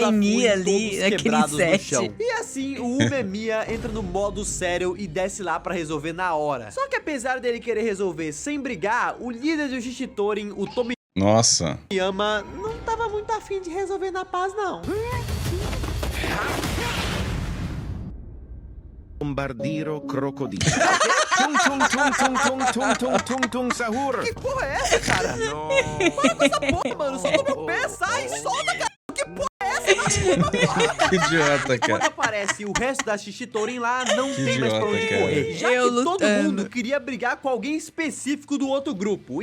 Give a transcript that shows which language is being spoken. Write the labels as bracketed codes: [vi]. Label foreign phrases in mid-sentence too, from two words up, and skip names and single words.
[pt] Shiny Fury ali, todos naquele quebrados no set. chão. E assim, o Umemiya entra no modo sério e desce lá pra resolver na hora. Só que apesar dele querer resolver sem brigar, o líder do Shishitorin, o Nossa. Tomiyama, não tava muito afim de resolver na paz, não. Bombardiro crocodilo. Tum tum tum tum tum tum tum tum tum sahur. Que porra é essa, cara? Para com essa porra, mano. Solta meu pé, sai, solta, cara. Que porra é essa? Que idiota, Quando cara. aparece o resto da Shishitorin lá, não Que tem mais pra idiota, onde cara. correr. Já Eu que todo lutando. mundo queria brigar com alguém específico do outro grupo.